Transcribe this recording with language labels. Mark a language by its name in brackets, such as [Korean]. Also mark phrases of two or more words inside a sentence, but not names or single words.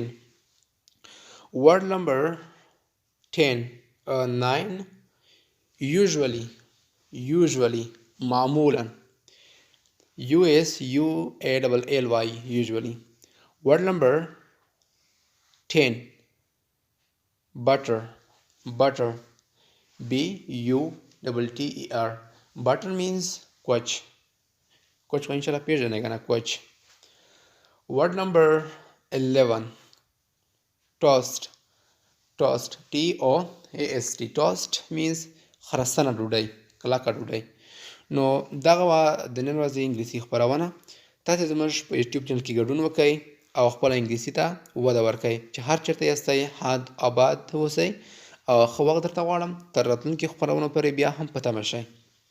[English] Word number 9 usually معمولا. USUALLY usually. Word number 10 butter BUTTER. butter means [Pashto] کوچ کو [Arabic] انشاءالله [Pashto] پیژنئ کنه کوچ. [English] Word number 11 toast TOAST. toast means [Pashto] خرسنه ډوډۍ، کلکه ډوډۍ. نو دغه وه د نن ورځې انګلیسي خپرونه. تاسې زموږ په یوټیوب چینل کې ګډون وکړئ او خپله انګلیسي ته وده ورکړئ چې هر چېرته یاستئ ښاد آباد اوسئ او ښه وخت درته غواړم. تر راتلونکي خپرونو پورې بیا هم په تمه شئ.